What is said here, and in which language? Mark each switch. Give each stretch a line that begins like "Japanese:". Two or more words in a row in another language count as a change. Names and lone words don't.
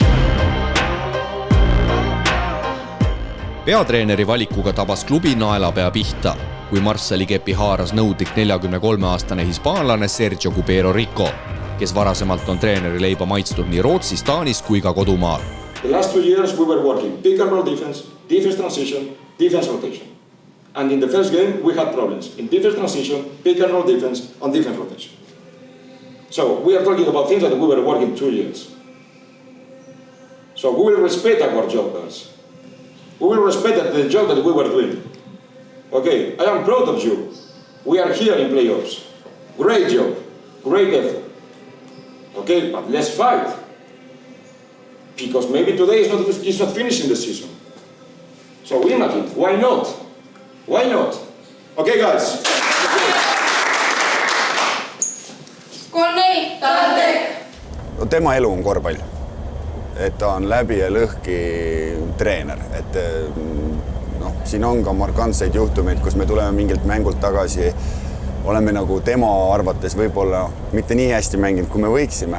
Estonian: Peatreeneri valikuga tabas klubi naelapea pihta, kui Marssali kepi haaras nõudlik 43-aastane hispaanlane Sergio Cubero Rico, kes varasemalt on treeneri leiba maitstud nii Rootsis, Taanis kui ka kodumaal.
English: The last 2 years we were working pick and roll defense, defense transition, defense rotation. And in the first game we had problems in defense transition, pick and roll defense, and defense rotation. So we are talking about things that we were working 2 years. So we will respect our job, guys. We will respect the job that we were doing. Okay, I am proud of you. We are here in playoffs. Great job, great effort. Okay, but let's fight. Because maybe today is not finishing the season. So win at it. Why not? Why not? Okay, guys. 3-4, Tantek!
Estonian: Tema elu on korvpall. Et ta on läbi ja lõhki treener. Et siin on ka markantseid juhtumeid, kus me tuleme mingilt mängult tagasi. Oleme nagu tema arvates võib-olla mitte nii hästi mänginud, kui me võiksime.